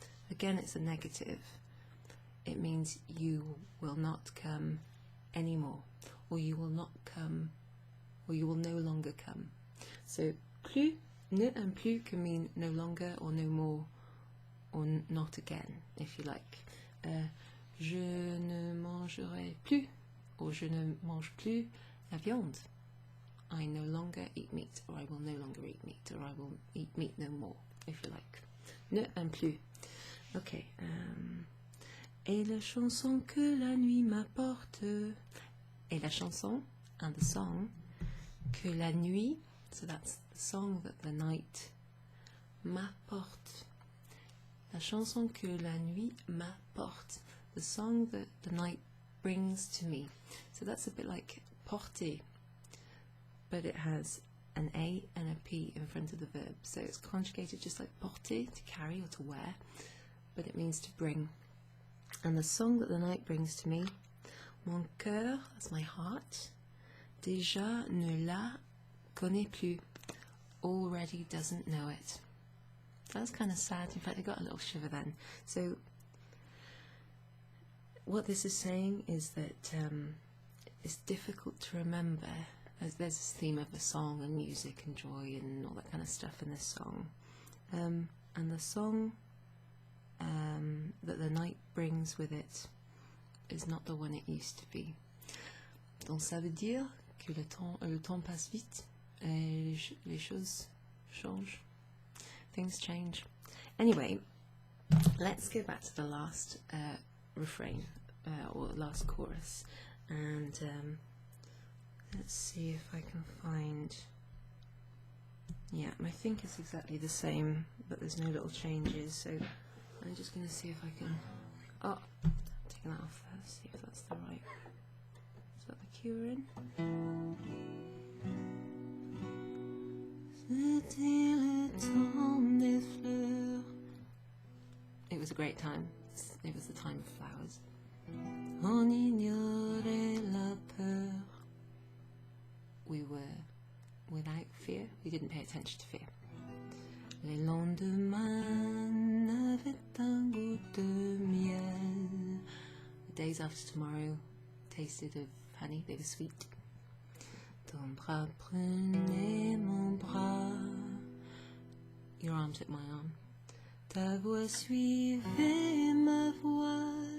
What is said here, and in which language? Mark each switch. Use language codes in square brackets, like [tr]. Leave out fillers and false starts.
[en] Again, it's a negative. It means you will not come anymore, or you will not come, or you will no longer come. So plus, ne and plus can mean no longer or no more or not again, if you like. [fr] Je ne mangerai plus, or je ne mange plus la viande. [en] I no longer eat meat, or I will no longer eat meat, or I will eat meat no more, if you like. Ne and plus. Okay. [fr] Et la chanson que la nuit m'apporte. Et la chanson, [en] and the song, [fr] que la nuit, [en] so that's the song that the night m'apporte. [fr] La chanson que la nuit m'apporte. [en] The song that the night brings to me. So that's a bit like porter, but it has an A and a P in front of the verb. So it's conjugated just like porter, to carry or to wear, but it means to bring. And the song that the night brings to me, mon cœur, that's my heart, [fr] déjà ne la connaît plus, [en] already doesn't know it. That's kind of sad. In fact, I got a little shiver then. So what this is saying is that it's difficult to remember, as there's this theme of the song and music and joy and all that kind of stuff in this song. And the song that the night brings with it is not the one it used to be. [fr] Donc ça veut dire que le temps passe vite et les choses changent. [en] Things change. Anyway, let's go back to the last refrain, or last chorus, and let's see if I can find. Yeah, I think it's exactly the same, but there's no little changes, so I'm just going to see if I can. Oh, taking that off first, see if that's the right. Is that the cue we're in? [fr] C'était le temps des fleurs. [en] It was a great time. It was the time of flowers. [fr] On ignorait la peur. [en] We were without fear. We didn't pay attention to fear. [fr] Les lendemains n'avaient un goût de miel. [en] The days after tomorrow tasted of honey. They were sweet. [fr] Ton bras prenait mon bras. [en] Your arm took my arm. [fr] Ta voix suivait ma voix.